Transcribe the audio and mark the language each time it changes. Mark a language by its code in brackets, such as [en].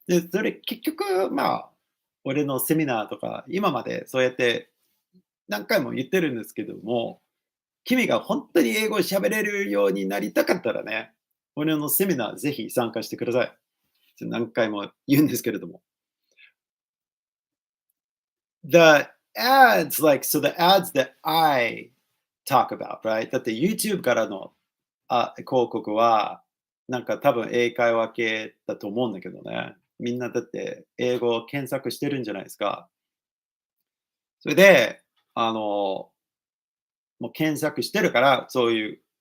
[ja] で、それ結局、まあ、俺のセミナーとか、今までそうやって何回も言ってるんですけども、君が本当に英語を喋れるようになりたかったらね、俺のセミナーぜひ参加してください。何回も言うんですけれども。 [en] The ads, like, so the ads that I talk about, right? [ja] だって YouTube からの広告は、なんか多分英会話系だと思うんだけどね。みんなだって英語を検索してるんじゃないですか。それで、もう検索してるから、そういう